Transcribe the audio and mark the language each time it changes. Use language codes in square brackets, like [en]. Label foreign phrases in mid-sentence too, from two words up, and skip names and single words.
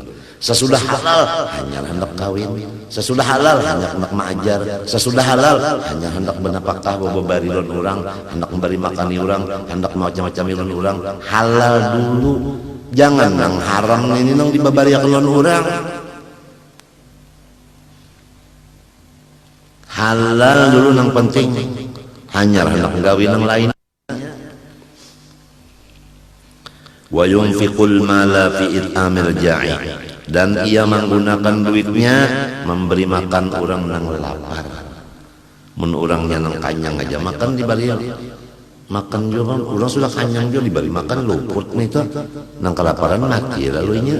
[bjn] Sesudah halal hanya hendak kawin, sesudah halal hanya hendak mengajar, sesudah halal hanya hendak benapakah bebari lon orang, hendak memberi makani orang, hendak macam-macam lon orang. Halal dulu, jangan nang haram ini nang dibabariakan lon orang. Halal dulu nang penting, hanya hendak kawin nang lain. [ar] وينفق المال في إطعام الجائع. [bjn] Dan ia menggunakan duitnya memberi makan orang nang lapar. Mun orangnya nang kanyang aja makan dibari makan juga orang sudah kanyang juga dibari makan luput nih tuh nang kelaparan mati lalu nya.